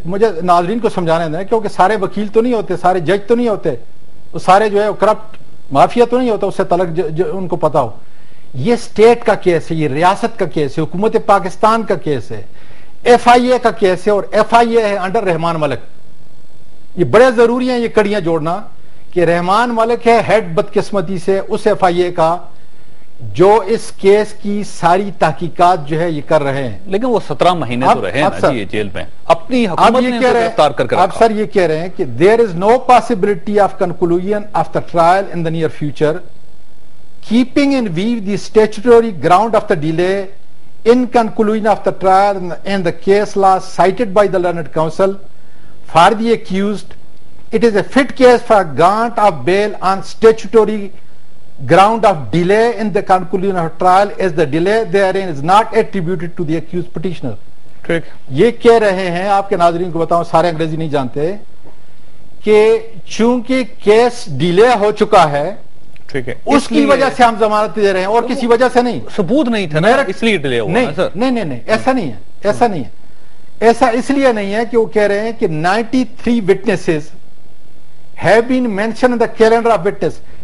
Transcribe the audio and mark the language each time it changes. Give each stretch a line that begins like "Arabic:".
Urdu: مجھے ناظرین کو سمجھانے دیں، کیونکہ سارے وکیل تو نہیں ہوتے، سارے جج تو نہیں ہوتے، وہ سارے جو ہے کرپٹ مافیا تو نہیں ہوتا، اس سے تعلق ان کو پتا ہو۔ یہ اسٹیٹ کا کیس ہے، یہ ریاست کا کیس ہے، حکومت پاکستان کا کیس ہے، ایف آئی اے کا کیس ہے، اور ایف آئی اے ہے انڈر رحمان ملک۔ یہ بڑے ضروری ہیں یہ کڑیاں جوڑنا کہ رحمان ملک ہے ہیڈ بدقسمتی سے اس ایف آئی اے کا جو اس کیس کی ساری تحقیقات جو ہے یہ کر رہے ہیں۔ لیکن وہ 17 مہینے تو رہے نا جی جیل میں، اپنی حکومت نے گرفتار کر اب سر یہ کہہ رہے ہیں کہ
English: there is no possibility of conclusion of the trial in the near future, keeping in view the statutory ground of the delay in conclusion of the trial and the case law cited by the learned counsel for the accused, it is a fit case for grant of bail on statutory ground of delay in the conclusion of trial is the delay therein is not attributed to the accused petitioner.
Urdu: ٹھیک یہ کہہ رہے ہیں آپ کے ناظرین کو بتاؤں، سارے انگریزی نہیں جانتے، کہ چونکہ کیس ڈیلے ہو چکا ہے ٹھیک ہے، اس کی وجہ سے ہم ضمانت دے رہے ہیں، اور کسی وجہ سے نہیں، ثبوت نہیں تھا نا اس لیے ڈیلے ہوا ہے سر۔ نہیں ایسا نہیں ہے، ایسا نہیں ہے، ایسا اس لیے نہیں ہے کہ وہ کہہ رہے ہیں کہ
English: 93 witnesses have been mentioned in the calendar of witness.